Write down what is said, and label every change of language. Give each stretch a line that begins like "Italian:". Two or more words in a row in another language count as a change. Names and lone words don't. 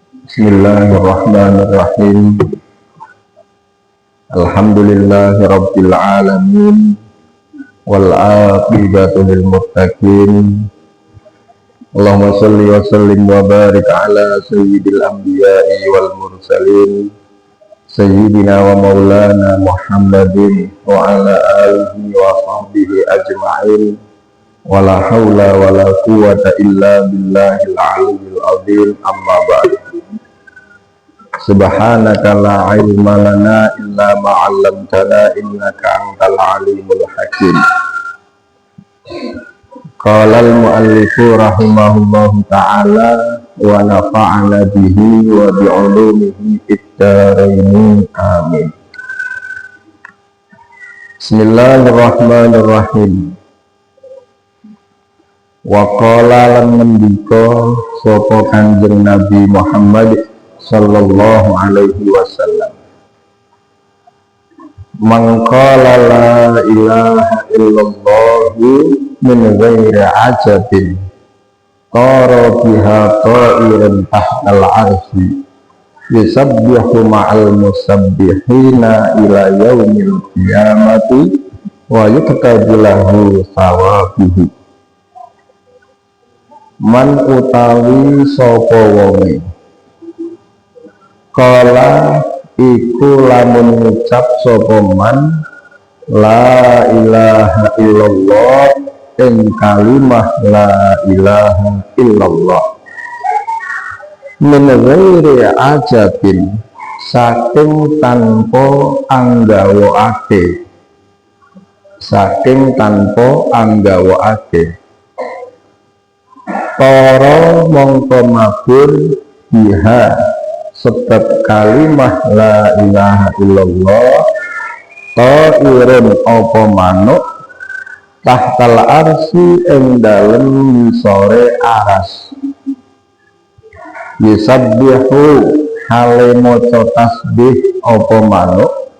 Arabic: بسم الله الرحمن الرحيم. الحمد لله رب العالمين والعاقبة للمتقين. اللهم صل وسلم وبارك على سيد الأنبياء والمرسلين سيدنا ومولانا محمد وعلى آله وصحبه أجمعين. ولا حول ولا قوة إلا بالله العلي العظيم. أما بعد. سبحانك لا علم لنا إلا ما علمتنا إنك أنت العليم الحكيم. قال المؤلف رحمه الله تعالى ونفعنا به وبعلومه في الدارين آمين. بسم الله الرحمن الرحيم. وقال
Javanese: lan ngendika sapa Kanjeng Nabi Muhammad
Arabic: صلى الله عليه وسلم, من قال لا إله إلا الله من غير عجب ترى بها طائرا تحت العرش يسبح مع المسبحين إلى يوم القيامة ويكتب له ثوابه.
Javanese: Man utawi sapa wonge kala iku lamun ngucap sapa
Arabic: من لا إله إلا الله
Javanese: ing kalimah
Arabic: لا إله إلا الله من غير عجب
Javanese: saking tanpa anggawaake para mongko mabur biha sebab kalimah la ilaha illallah ta'irin apa manuk
Arabic: تحت العرش
Javanese: ing dalem ngisore aras yusabbihu hale maca tasbih apa manuk